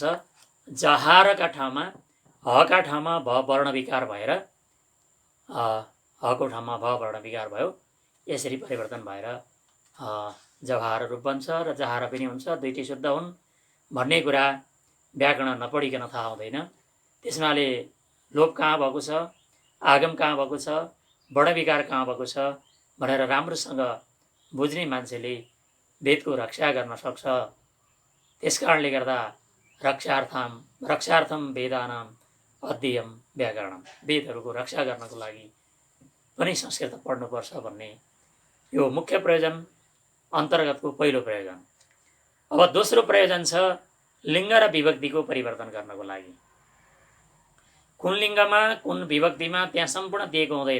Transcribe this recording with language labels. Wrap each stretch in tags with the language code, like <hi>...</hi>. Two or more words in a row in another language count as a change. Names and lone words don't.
<ne>जहारका ठाउँमा हका ठाउँमा भ वर्ण विकार भएर हको ठाउँमा भ वर्ण विकार भयो, यसरी परिवर्तन भएर जहार रूप बन्छ र जहार पनि हुन्छ, दुईटै शुद्ध हुन् भन्ने कुरा व्याकरण नपढिकन थाहा हुँदैन। त्यस हुनाले लोप कहाँ भएको छ, आगम कहाँ भएको छ, वर्ण विकार कहाँ भएको छ भनेर राम्रोसँग बुझ्ने मान्छेले वेदको रक्षा गर्न सक्छ। त्यसकारणले गर्दा</ne> <sa>रक्षार्थम वेदानाम अध्ययन व्याकरणम,</sa> <ne>वेदहरूको रक्षा गर्नको लागि पनि संस्कृत पढ्नुपर्छ भन्ने यो मुख्य प्रयोजन अन्तर्गतको पहिलो प्रयोजन। अब दोस्रो प्रयोजन छ लिङ्ग र विभक्तिको परिवर्तन गर्नको लागि। कुन लिङ्गमा कुन विभक्तिमा त्यहाँ सम्पूर्ण दिएको हुँदैन।</ne>